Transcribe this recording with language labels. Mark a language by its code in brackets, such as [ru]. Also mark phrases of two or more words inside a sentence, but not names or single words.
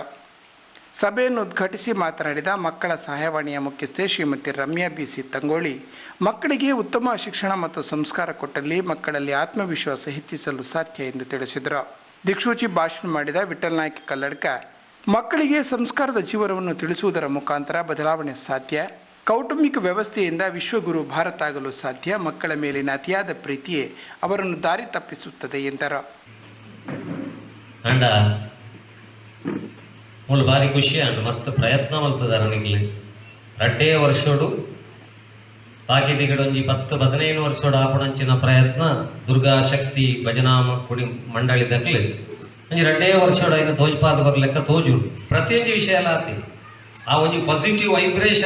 [kn] ಸಭೆಯನ್ನು ಉದ್ಘಾಟಿಸಿ ಮಾತನಾಡಿದ ಮಕ್ಕಳ ಸಹಾಯವಾಣಿಯ ಮುಖ್ಯಸ್ಥೆ ಶ್ರೀಮತಿ ರಮ್ಯಾ BC ತಂಗೋಳಿ, ಮಕ್ಕಳಿಗೆ ಉತ್ತಮ ಶಿಕ್ಷಣ ಮತ್ತು ಸಂಸ್ಕಾರ ಕೊಟ್ಟಲ್ಲಿ ಮಕ್ಕಳಲ್ಲಿ ಆತ್ಮವಿಶ್ವಾಸ ಹೆಚ್ಚಿಸಲು ಸಾಧ್ಯ ಎಂದು ತಿಳಿಸಿದರು. ದಿಕ್ಸೂಚಿ ಭಾಷಣ ಮಾಡಿದ ವಿಠಲ್ ನಾಯ್ಕ ಕಲ್ಲಡ್ಕ, ಮಕ್ಕಳಿಗೆ ಸಂಸ್ಕಾರದ ಜೀವನವನ್ನು ತಿಳಿಸುವುದರ ಮುಖಾಂತರ ಬದಲಾವಣೆ ಸಾಧ್ಯ, ಕೌಟುಂಬಿಕ ವ್ಯವಸ್ಥೆಯಿಂದ ವಿಶ್ವಗುರು ಭಾರತ ಆಗಲು ಸಾಧ್ಯ, ಮಕ್ಕಳ ಮೇಲಿನ ಅತಿಯಾದ ಪ್ರೀತಿಯೇ ಅವರನ್ನು ದಾರಿ ತಪ್ಪಿಸುತ್ತದೆ ಎಂದರು. [tcy] ಮುಳ್ಳು ಭಾರಿ ಖುಷಿ ಅಂಡ್ ಮಸ್ತ್ ಪ್ರಯತ್ನ ಮಲ್ತದಾರ ನಿಗ್ಲಿ ರಡ್ಡೇ ವರ್ಷೋಡು ಬಾಕಿ ದಿಗಡೊಂಜಿ 10-15 ವರ್ಷೋಡು ಆಪಣಂಚಿನ ಪ್ರಯತ್ನ ದುರ್ಗಾ ಶಕ್ತಿ ಭಜನಾ ಕುಡಿ ಮಂಡಳಿದಾಗಲಿ ಒಂಜಿ ರಡ್ಡೇ ವರ್ಷೋಡು ಐನ ತೋಜ್ಪಾದ ಬರ್ಲೆಕ್ಕ ತೋಜುಂಡು ಪ್ರತಿಯೊಂದು ವಿಷಯ ಎಲ್ಲ ಆತಿ ಆ ಒಂಜಿ [en] positive vibration